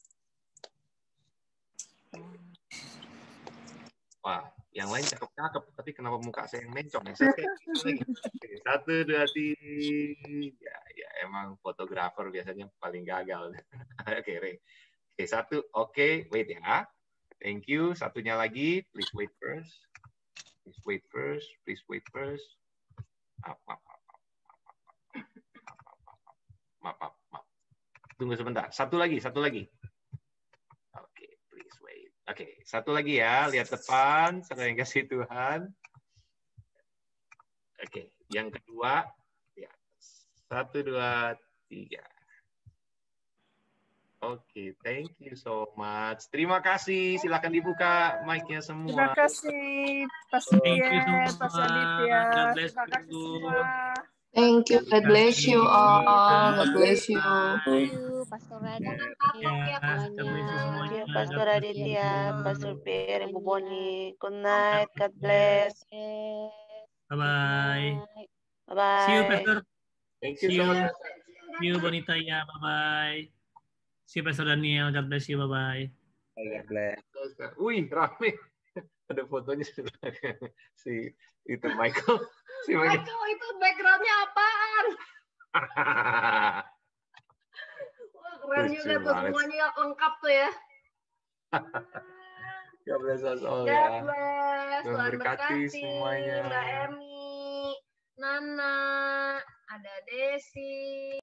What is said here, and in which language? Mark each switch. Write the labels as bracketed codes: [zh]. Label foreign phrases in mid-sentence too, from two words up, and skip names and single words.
[id] Wah, yang lain cakep-cakep, tapi kenapa muka saya yang mencong? Saya lagi. Oke, 1, 2, 3. Ya, emang fotografer biasanya paling gagal. Oke, Ray. Oke, 1. Oke, wait ya. [en] Thank you. [id] Satunya lagi, [en] please wait first. Please wait first. Please wait first. [id] Maaf. Tunggu sebentar. Satu lagi. Oke, [en] please wait. [id] Oke, satu lagi ya. Lihat depan. Saya yang kasih Tuhan. Oke, yang kedua. Ya. 1, 2, 3. Oke, [en] thank you so much. [id] Terima kasih. Silakan dibuka mic-nya semua. Terima kasih, Pastor [en] Thank you [id] Pierre, semua. Pastor Aditya. [en] God bless [id] Terima kasih [en] you. [id] semua. [en] Thank you. God bless you all. God bless you. Thank you, Pastor Raditya. Ya, God bless you semuanya. Thank you, God Pastor bless Aditya, you. Pastor Pierre, Ibu Boni. Good night. God bless. Bye-bye. Bye-bye. See you, Pastor. Thank you See so you. much. See you, Bonita. Ya, bye-bye. See you, Pastor Daniel. God bless you. Bye-bye. God bless. [id] Wih, rame. Ada fotonya si itu Michael. Si Michael. Michael, itu background-nya apaan? Wah, keren Lucu juga tuh, banget. semuanya lengkap tuh ya. [en] God bless us all God [id] ya. [en] bless. [id] Tuhan Tuhan berkati berkati semuanya. Mbak Emi, Nana, ada Desi.